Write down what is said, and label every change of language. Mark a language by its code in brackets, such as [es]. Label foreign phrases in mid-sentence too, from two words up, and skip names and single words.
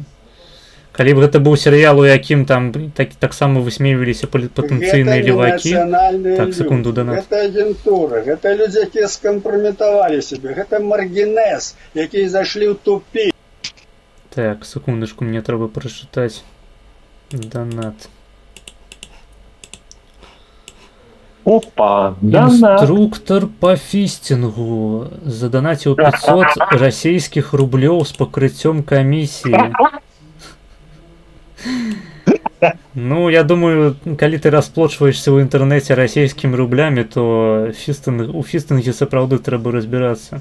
[be] Калі б гэта быў серыял, у якім там таксама высмейваліся патэнцыйныя левакі... Так, секунду, да нас. Гэта агентура, гэта людзі, якія скампраметавалі сябе, гэта маргінез, якія зайшлі ў тупік. Так, секундачку, мне трэба прачытаць донат. Опа, донат. Інструктор по фістингу заданаціў 500 расійскіх рублёў з пакрыццём камісіі. Ну, я думаю, калі ты расплочваешься ў інтэрнэце расійскімі рублямі, то у фістинге сапраўды трэба разбірацца.